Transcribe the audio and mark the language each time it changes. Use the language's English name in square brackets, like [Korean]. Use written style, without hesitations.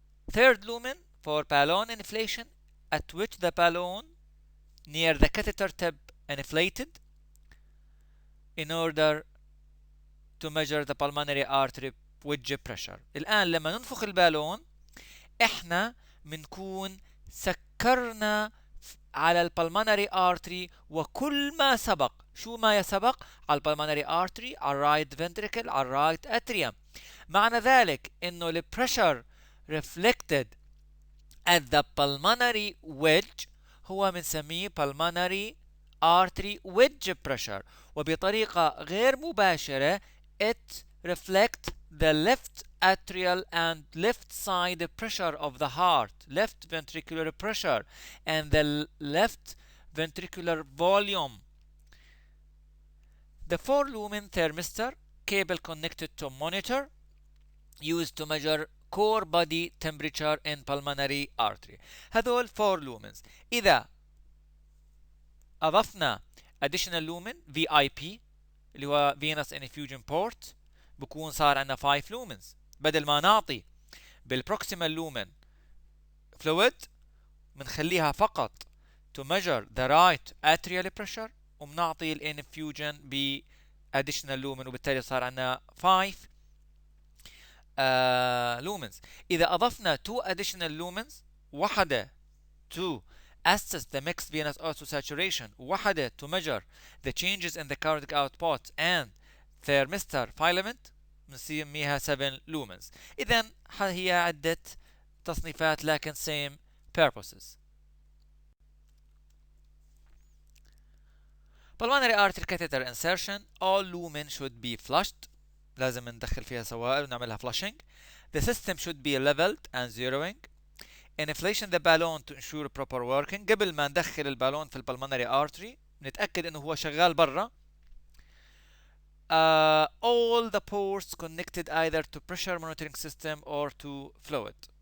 [English] Third lumen for balloon inflation, at which the balloon near the catheter tip inflated in order to measure the pulmonary artery wedge pressure. [Arabic] الآن لما ننفخ البالون احنا بنكون سكرنا على البلمونري artery وكل ما سبق. شو ما يسبق؟ على البلمونري artery، على الرايت ventricle، على الرايت atrium. معنى ذلك انه ال [English] pressure reflected at the pulmonary wedge [Arabic] هو بنسميه [English] pulmonary artery wedge pressure، [Arabic] وبطريقة غير مباشرة [English] it reflects the left atrial and left side pressure of the heart, left ventricular pressure, and the left ventricular volume. The 4 lumen thermistor cable connected to monitor used to measure core body temperature in pulmonary artery. [Arabic] هذول [English] 4 lumens. [Arabic] إذا أضفنا [English] additional lumen VIP [Arabic] اللي هو [English] venous infusion port [Arabic] بكون صار عندنا 5 لومنز. بدل ما نعطي بالبروكسيمال لومن فلويد بنخليها فقط [English] to measure the right atrial pressure [Arabic] وبنعطي الانفيوجن ب additional lumen وبالتالي صار عندنا 5 lumens. إذا أضفنا [English] 2 additional lumens [Arabic] واحدة [English] to assess the mixed venous auto saturation [Arabic] وواحدة [English] to measure the changes in the cardiac output and thermistor filament [Arabic] بنسميها [English] 7 lumens. [Arabic] إذن هي عدة تصنيفات لكن [English] same purposes. Pulmonary artery catheter insertion. All lumen should be flushed. [Arabic] لازم ندخل فيها سوائل ونعملها flushing. [English] The system should be leveled and zeroing. Inflation the balloon to ensure proper working. [Arabic] قبل ما ندخل البالون في البلمونري artery نتأكد انه هو شغال برا. [English] All the ports connected either to pressure monitoring system or to fluid.